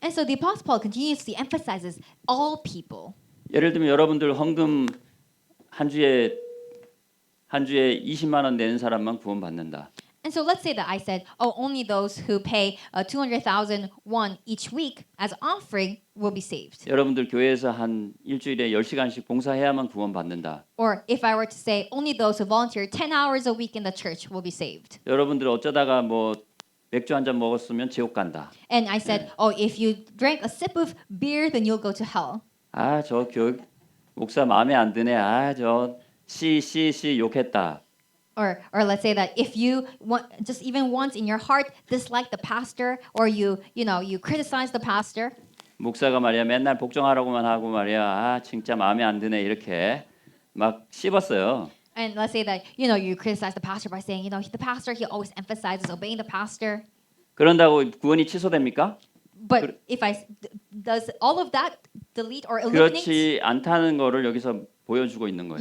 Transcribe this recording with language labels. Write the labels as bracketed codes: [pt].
[en] And so the Apostle Paul continuously emphasizes all people. [ko] 예를 들면 여러분들 헌금 한 주에 20만 원 내는 사람만 구원받는다. [en] And so let's say that I said, "Oh, only those who pay 200,000 won each week as offering will be saved." [ko] 여러분들 교회에서 한 일주일에 10시간씩 봉사해야만 구원받는다. [en] Or if I were to say, "Only those who volunteer 10 hours a week in the church will be saved." [ko] 여러분들 어쩌다가 뭐 맥주 한 잔 먹었으면 지옥 간다. [en] And I said, "Oh, if you drank a sip of beer, then you'll go to hell." [ko] 아, 저 교육 목사 마음에 안 드네. 아, 저 씨 욕했다. [en] Or let's say that if you just even once in your heart dislike the pastor, or you criticize the pastor. [ko] 목사가 말이야 맨날 복종하라고만 하고 말이야. 아, 진짜 마음에 안 드네 이렇게 막 씹었어요. [en] And let's say that you criticize the pastor by saying the pastor he always emphasizes obeying the pastor. [ko] 그런다고 구원이 취소됩니까? [en] But if does all of that delete or eliminate [ko] 그렇지 않다는 거를 여기서 보여주고 있는 거예요.